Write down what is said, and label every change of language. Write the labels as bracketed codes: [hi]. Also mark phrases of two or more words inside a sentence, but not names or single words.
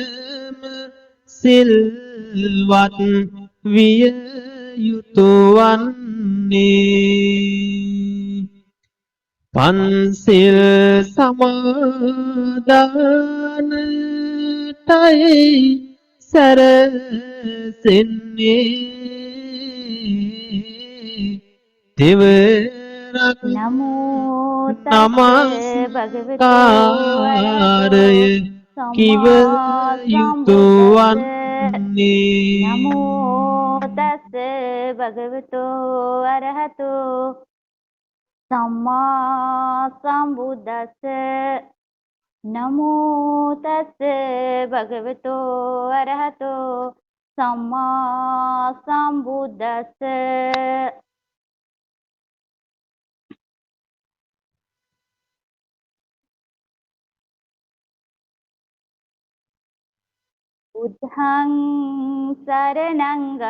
[si] සිල්වත් විය යුතු වන්නේ පන්සිල් සමාදානටයි සැරසෙන්නේ දෙවරක් [pi] නමෝ තස් [si] නමස්කාරය කිව යුතු වන්නේ [pi] නමෝ තස් භගවතෝ අරහතෝ සම්මා සම්බුද්දස්ස නමෝ තස් භගවතෝ අරහතෝ සම්මා සම්බුද්දස්ස බුද්ධං සරණං